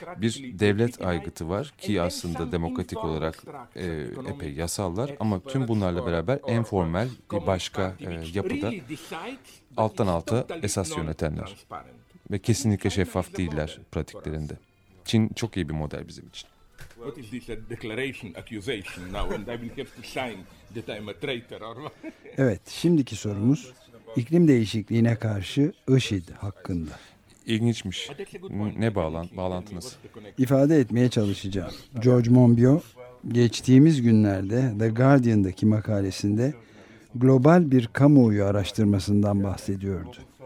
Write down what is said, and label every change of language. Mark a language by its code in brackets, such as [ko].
[tr] Bir devlet aygıtı var ki aslında demokratik olarak epey yasallar ama tüm bunlarla beraber en formal bir başka yapıda alttan alta esas yönetenler. Ve kesinlikle şeffaf değiller pratiklerinde. Çin çok iyi bir model bizim için. [en] What is this a declaration, accusation now? And I will have to sign that I'm a traitor or what? [tr] Evet, şimdiki sorumuz iklim değişikliğine karşı IŞİD hakkında. İlginçmiş. Ne bağlantınız? İfade etmeye çalışacağım. George Monbiot geçtiğimiz günlerde The Guardian'daki makalesinde global bir kamuoyu araştırmasından bahsediyordu.